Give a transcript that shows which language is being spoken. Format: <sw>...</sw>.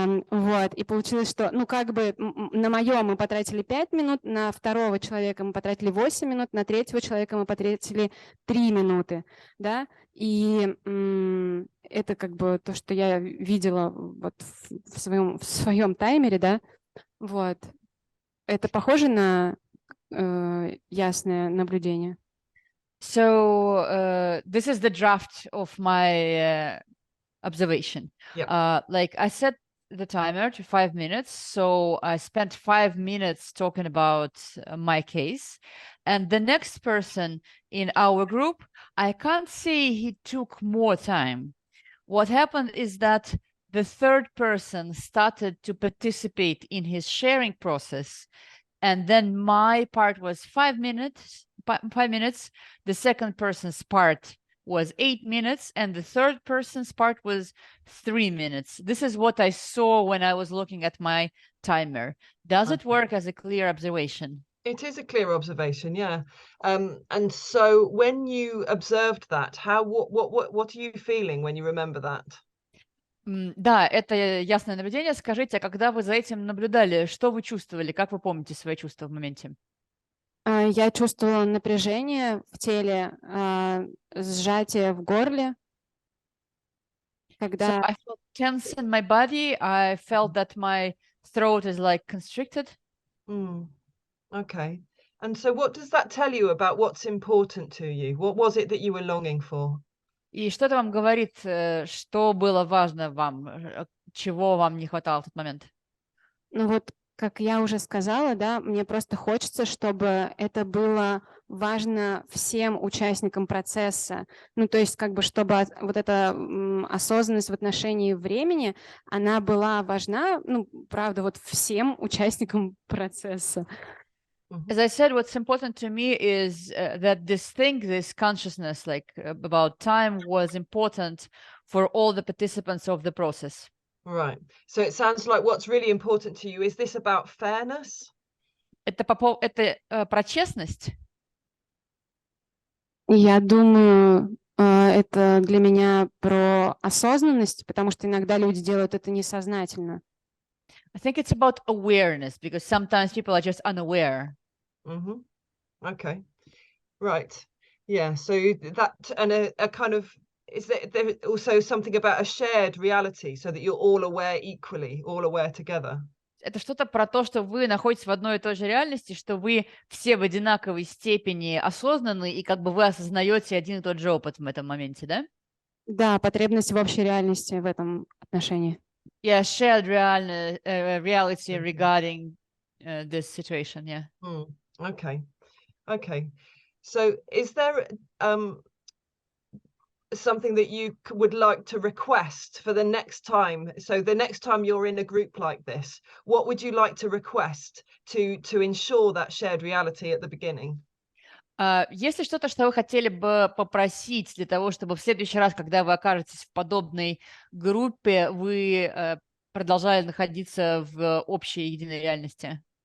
<ru>Вот, и получилось, что, ну, как бы на моем мы потратили 5 минут, на второго человека мы потратили 8 минут, на третьего человека мы потратили 3 минуты, да, и это как бы то, что я видела вот в своем таймере, да, вот. Это похоже на ясное наблюдение?</ru> <en>So this is the draft of my observation. Yep. Like I set the timer to 5 minutes, so I spent 5 minutes talking about my case, and the next person in our group, I can't say he took more time. What happened is that the third person started to participate in his sharing process, and then my part was 5 minutes. The second person's part was 8 minutes, and the third person's part was 3 minutes. This is what I saw when I was looking at my timer. Does it work as a clear observation? It is a clear observation, yeah. And so when you observed that, what are you feeling when you remember that?</en> <ru>Да, это ясное наблюдение. Скажите, а когда вы за этим наблюдали, что вы чувствовали? Как вы помните свои чувства в моменте? Я чувствовала напряжение в теле, сжатие в горле. Когда...</ru> <en>So I felt tense in my body. I felt that my throat is like constricted. Okay. And so what does that tell you about what's important to you? What was it that you were longing for?</en> <ru>И что это вам говорит, что было важно вам, чего вам не хватало в тот момент? Ну вот, как я уже сказала, да, мне просто хочется, чтобы это было важно всем участникам процесса. Ну, то есть, как бы, чтобы вот эта осознанность в отношении времени, она была важна, ну, правда, вот всем участникам процесса.</ru> <en>As I said, what's important to me is that this consciousness, like about time, was important for all the participants of the process. Right. So it sounds like what's really important to you, is this about fairness?</en> <ru>Это про честность? Я думаю, это для меня про осознанность, потому что иногда люди делают это несознательно.</ru> <en>I think it's about awareness, because sometimes people are just unaware. Okay. Right. Yeah. So that, and a kind of, is there also something about a shared reality, so that you're all aware equally, all aware together?</en> <ru>Это что-то про то, что вы находитесь в одной и той же реальности, что вы все в одинаковой степени осознаны, и как бы вы осознаете один и тот же опыт в этом моменте, да? Да, потребность в общей реальности в этом отношении.</ru> <en>Yeah, shared reality regarding this situation, yeah. Okay. Okay. So is there something that you would like to request for the next time? So the next time you're in a group like this, what would you like to request to ensure that shared reality at the beginning?</en> <ru>Есть ли что-то, что вы хотели бы попросить для того, чтобы в следующий раз, когда вы окажетесь в подобной группе, вы продолжали находиться в общей единой реальности?</ru>